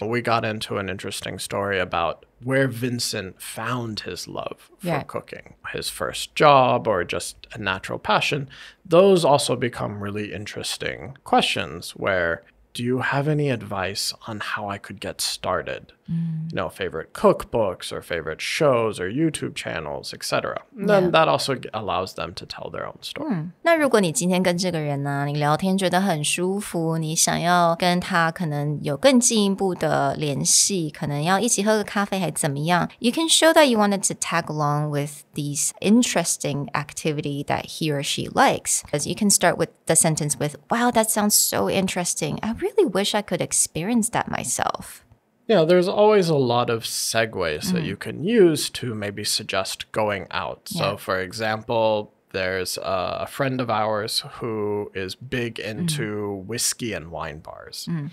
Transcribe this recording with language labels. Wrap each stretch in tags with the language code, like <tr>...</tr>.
<en>We got into an interesting story about where Vincent found his love for cooking, his first job or just a natural passion. Those also become really interesting questions where, do you have any advice on how I could get started? Favorite cookbooks or favorite shows or YouTube channels, etc. Then that also allows them to tell their own story.</en> <zh>那如果你今天跟这个人呢，你聊天觉得很舒服，你想要跟他可能有更进一步的联系，可能要一起喝个咖啡还怎么样</zh> <en>You can show that you wanted to tag along with these interesting activity that he or she likes. Because you can start with the sentence with, wow, that sounds so interesting. I really wish I could experience that myself. There's always a lot of segues that you can use to maybe suggest going out. So, for example, there's a friend of ours who is big into whiskey and wine bars.</en>